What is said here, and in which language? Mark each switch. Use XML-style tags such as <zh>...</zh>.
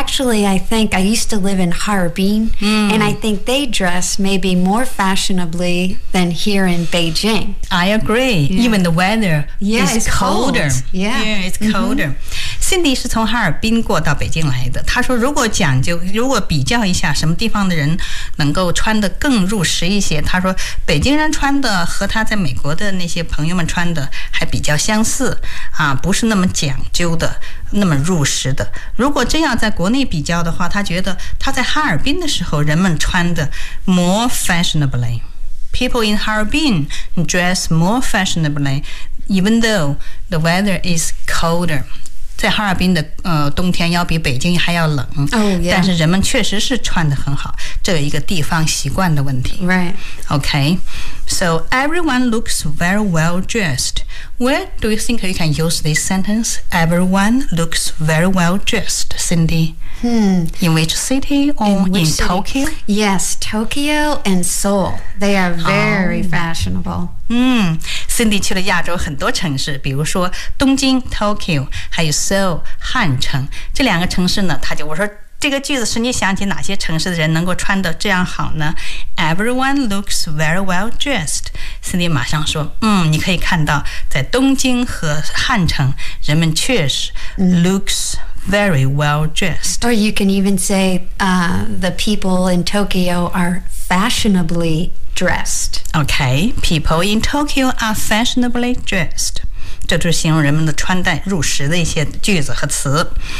<en>I think I used to live in Harbin, and I think they dress maybe more fashionably than here in Beijing. I agree. Yeah. Even the weather is colder. Cold. Yeah, it's colder.</en> <zh>Cindy 是从哈尔滨过到北京来的，她说如果讲究，如果比较一下什么地方的人能够穿得更入时一些，她说北京人穿的和她在美国的那些朋友们穿的还比较相似啊，不是那么讲究的，那么入时的。如果真要在国内比较的话，她觉得她在哈尔滨的时候人们穿的</zh> <en>more fashionably. People in Harbin dress more fashionably even though the weather is colder.</en> <zh>在哈尔滨的冬天要比北京还要冷、但是人们确实是穿得很好，这有一个地方习惯的问题。</zh> <en>Right. Okay. So everyone looks very well dressed. Where do you think you can use this sentence? Everyone looks very well dressed, Cindy. In which city or in Tokyo? Yes, Tokyo and Seoul. They are very fashionable.</en> <zh>Cindy 去了亚洲很多城市，比如说东京 Tokyo 还有 Seoul 汉城，这两个城市呢，他就我说这个句子是你想起哪些城市的人能够穿得这样好呢？</zh> <en>Everyone looks very well dressed.</en> <zh>Cindy 马上说你可以看到在东京和汉城人们确实</zh> <en>looks very well dressed. Or you can even say the people in Tokyo are fashionably dressed. Okay, people in Tokyo are fashionably dressed.</en> <zh>这就是形容人们的穿戴入时的一些句子和词。</zh>